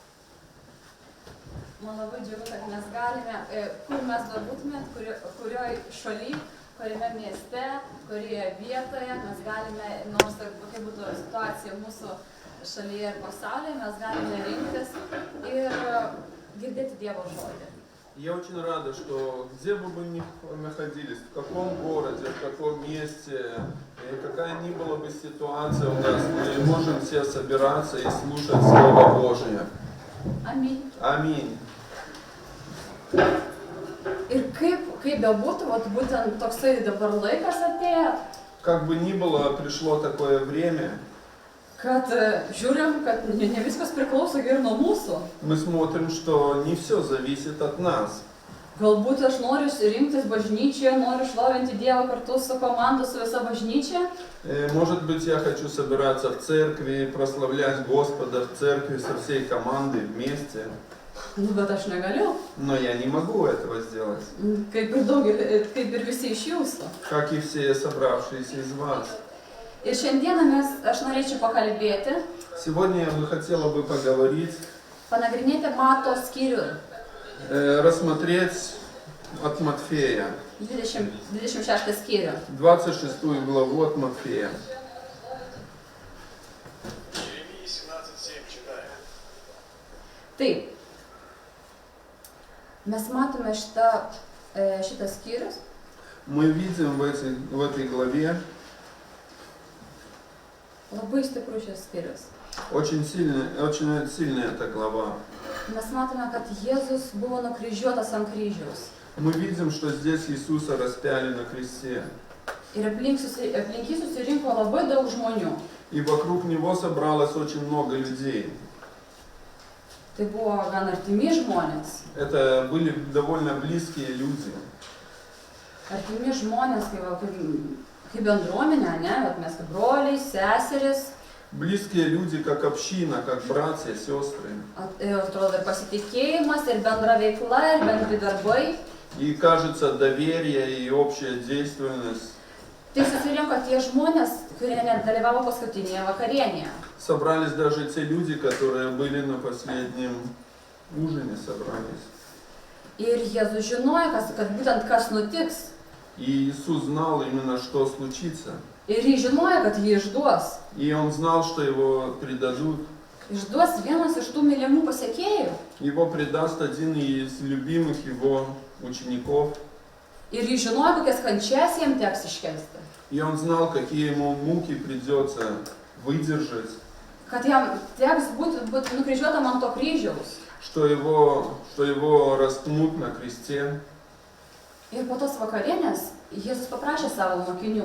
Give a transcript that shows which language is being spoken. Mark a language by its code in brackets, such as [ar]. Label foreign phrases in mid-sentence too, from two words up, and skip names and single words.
[lt] Man labai džiugu, kad mes galime, kur mes bebūtumėt, kurioj šaly, kuriame mieste, kurioje vietoje, mes galime, nors kokia būtų situacija mūsų šalyje ir pasaulyje, mes galime rinktis ir girdėti Dievo žodį. [ru] Я очень рада, что где бы мы ни находились, в каком городе, в каком месте, какая ни была бы ситуация у нас, мы можем все собираться и слушать Слово Божие. Аминь. Аминь. [lt] Ir kaip bebūtų, būtent toksai dabar laikas atėjo, [ru] Как бы ни было, пришло такое время, [lt] kad žiūrim, kad ne viskas priklauso ir nuo mūsų. [ru] мы смотрим, что не все зависит от нас. [lt] Galbūt aš noriu rinktis bažnyčioje, noriu šlovinti Dievą kartu su komanda, su visa bažnyčia. [ru] Может быть, я хочу собираться в церкви, прославлять Господа в церкви со всей командой вместе. [lt] Bet aš negaliu. [ru] Но я не могу этого сделать, [lt] Kaip ir visi iš jūsų. [ru] как и все собравшиеся из вас. [lt] Ir šiandieną aš norėčiau pakalbėti, [ru] Сегодня я бы хотела бы поговорить, [lt] panagrinėti Mato skyrių, [ru] рассмотреть от Матфея, [lt] 26 skyrių. [ru] 26 главу от Матфея. Иеремии 17:7 читаем. [lt] Taip. Mes matome šitas skyrius. [ru] Мы видим в этой главе [lt] Labai stiprus šis skyrius. [ru] очень сильная эта глава. [lt] Mes matome, kad Jėzus buvo nukryžiuotas ant kryžiaus. [ru] Мы видим, что здесь Иисуса распяли на кресте. [lt] Ir aplink jį susirinko labai daug žmonių. [ru] И вокруг него собралось очень много людей. [lt] Tai buvo gan artimi žmonės. [ru] Это были довольно близкие люди. [lt] Artimi žmonės, kaip bendruomenė, ne? Mes kaip broliai, seseris. [ru] Близкие люди, как община, как братья, сестры. [lt] Atrodo ir pasitikėjimas, ir bendra veikla, ir bendri darbai. [ru] И кажется, доверие и общая действенность. [lt] Tai susirinko tie žmonės, kurie nedalyvavo paskutinėje vakarienėje. [ru] Собрались даже те люди, которые были на последнем ужине, собрались. [lt] Ir Jėzus žinojo, kad būtent kas nutiks. [ru] И Иисус знал именно, что случится. [lt] Ir jis žinojo, kad jį išduos. [ru] И Он знал, что Его предадут. [lt] Išduos vienas iš tų mylimų pasekėjų. [ru] Его предаст один из любимых Его учеников. [lt] Ir jis žinojo, kokias kančias jiems teks iškęsti. [ru] И Он знал, какие Ему муки придется выдержать. [lt] Kad jam teks būti nukryžiuotam ant to kryžiaus. [ru] Что его распнут на кресте. [lt] Ir po tos vakarienės Jėzus paprašė savo mokinių.